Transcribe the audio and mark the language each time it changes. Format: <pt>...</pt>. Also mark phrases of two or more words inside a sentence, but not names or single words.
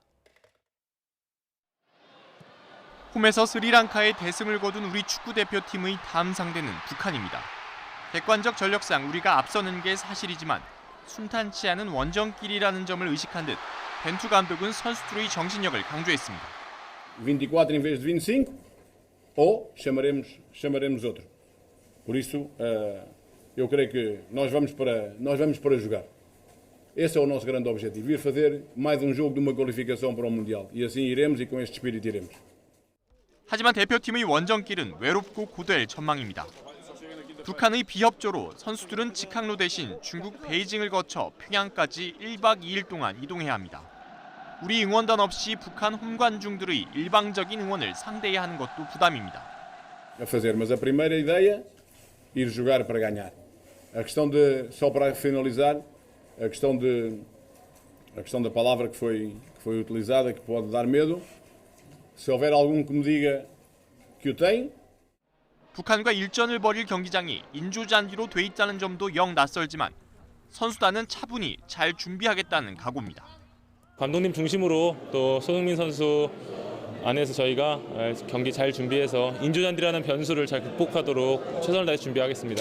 <ko>홈에서 스리랑카의 대승을 거둔 우리 축구 대표팀의 다음 상대는 북한입니다. 객관적 전력상 우리가 앞서는 게 사실이지만 순탄치 않은 원정길이라는 점을 의식한 듯 벤투 감독은 선수들의 정신력을 강조했습니다.</ko> <pt>24 em vez de 25 ou chamaremos outro. Por isso, eu creio que nós vamos para jogar. Esse é o nosso grande objetivo, ir fazer mais jogo de uma qualificação para o Mundial. E assim iremos e com este espírito iremos.</pt> <ko>하지만 대표팀의 원정길은 외롭고 고될 전망입니다. 북한의 비협조로 선수들은 직항로 대신 중국 베이징을 거쳐 평양까지 1박 2일 동안 이동해야 합니다. 우리 응원단 없이 북한 홈관중들의 일방적인 응원을 상대해야 하는 것도 부담입니다.</ko> <pt>A fazer, mas a primeira ideia, ir jogar para ganhar. A questão de, só para finalizar, a questão da palavra que foi utilizada, que pode dar medo. Se houver algum que me diga que o tem.</pt> <ko>북한과 일전을 벌일 경기장이 인조잔디로 돼 있다는 점도 영 낯설지만 선수단은 차분히 잘 준비하겠다는 각오입니다. 감독님 중심으로 또 손흥민 선수 안에서 저희가 경기 잘 준비해서 인조잔디라는 변수를 잘 극복하도록 최선을 다해 준비하겠습니다.</ko>